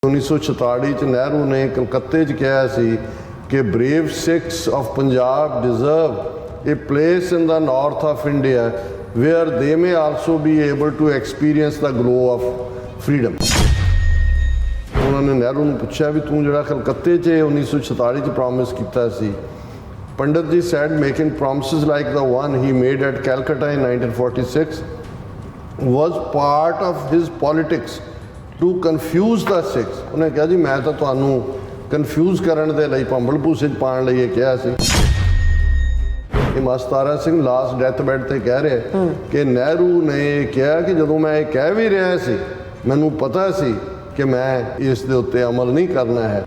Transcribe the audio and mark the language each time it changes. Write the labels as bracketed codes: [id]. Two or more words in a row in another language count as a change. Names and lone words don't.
[pa] 1946 ਚ ਨਹਿਰੂ ਨੇ ਕਲਕੱਤੇ 'ਚ ਕਿਹਾ ਸੀ ਕਿ [en] brave Sikhs of Punjab deserve a place in the north of India where they may also be able to experience the glow of freedom. [pa] ਉਹਨਾਂ ਨੇ ਨਹਿਰੂ ਨੂੰ ਪੁੱਛਿਆ ਵੀ ਤੂੰ ਜਿਹੜਾ ਕਲਕੱਤੇ 'ਚ 1946 ਚ ਪ੍ਰੋਮਿਸ ਕੀਤਾ ਸੀ, [en] Pandit ji said making promises like the one he made at Calcutta in 1946 was part of his politics to confuse the Sikhs. [pa] ਉਹਨੇ ਕਿਹਾ ਜੀ ਮੈਂ ਤਾਂ ਤੁਹਾਨੂੰ ਕਨਫਿਊਜ਼ ਕਰਨ ਦੇ ਲਈ ਭੰਬਲ ਭੂਸੇ 'ਚ ਪਾਉਣ ਲਈ ਇਹ ਕਿਹਾ ਸੀ। ਇਹ ਮਾਸਤਾਰਾ ਸਿੰਘ [en] last death bed [pa] ਤੇ ਕਹਿ ਰਿਹਾ ਕਿ ਨਹਿਰੂ ਨੇ ਕਿਹਾ ਕਿ ਜਦੋਂ ਮੈਂ ਇਹ ਕਹਿ ਵੀ ਰਿਹਾ ਸੀ ਮੈਨੂੰ ਪਤਾ ਸੀ ਕਿ ਮੈਂ ਇਸ ਦੇ ਉੱਤੇ ਅਮਲ ਨਹੀਂ ਕਰਨਾ ਹੈ।